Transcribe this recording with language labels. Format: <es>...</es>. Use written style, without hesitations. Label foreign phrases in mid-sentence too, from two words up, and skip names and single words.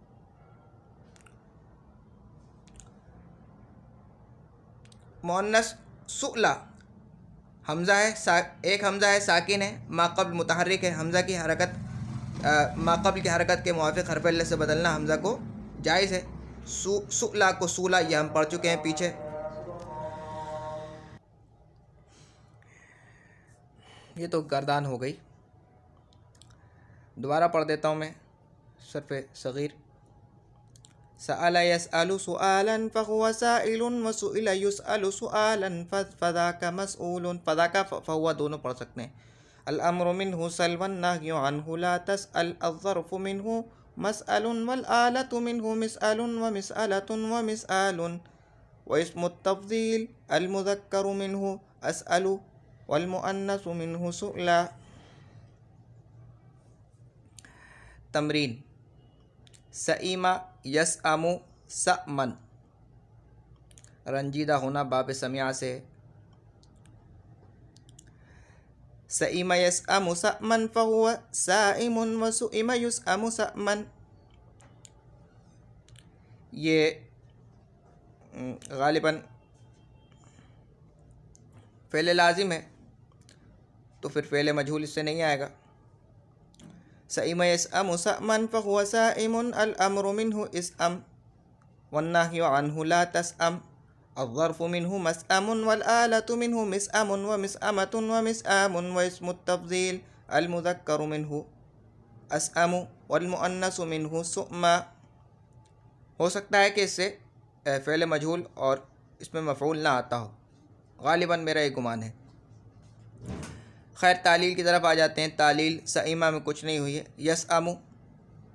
<ur>مؤنث سؤلیٰ، ہمزہ ہے ایک ہمزہ ہے ساکن ہے، ماقبل متحرک ہے، ہمزہ کی حرکت ماقبل کی حرکت کے موافق حرف علت سے بدلنا ہمزہ کو جائز ہے. سؤلیٰ کو سولیٰ، یہ ہم پڑھ چکے ہیں پیچھے۔ یہ تو گردان ہو گئی، دوبارہ پڑھ دیتا ہوں میں صرف صغیر.</ur> <ar>سأل يسأل سؤالا فهو سائل وسئل يسأل سؤالا فذاك مسؤول. فذاك فهو</ar> <ur>دونوں پڑھ سکتے ہیں.</ur> <ar>الأمر منه سل والنهي عنه لا تسأل الظرف منه مسأل والآلة منه مسأل ومسألة ومسآل واسم التفضيل المذكر منه أسأل والمؤنث منه سؤلى.</ar> <ur>تمرین</ur> <ar>سئم يسأم سأما,</ar> <ur>رنجیدہ ہونا باب سمع سے.</ur> <ar>سئم يسأم سأما فهو سائم وسئم يسأم سأما.</ar> <ur>یہ غالباً فعل لازم ہے تو پھر فعل مجہول اس سے نہیں آئے گا.</ur> <ar>سئم يسأم سأما فهو سائم، الأمر منه اسأم والنهي عنه لا تسأم، الظرف منه مسأم والآلة منه مسأم ومسأمة ومسآم واسم التفضيل المذكر منه أسأم والمؤنث منه سؤمى.</ar> <ur>ہو سکتا ہے کہ اس سے فعل مجہول اور اس میں مفعول نہ آتا ہو، غالباً میرا یہ گمان ہے. خیر، تعلیل کی طرف آ جاتے ہیں۔ تعلیل سئم میں کچھ نہیں ہوئی ہے.</ur>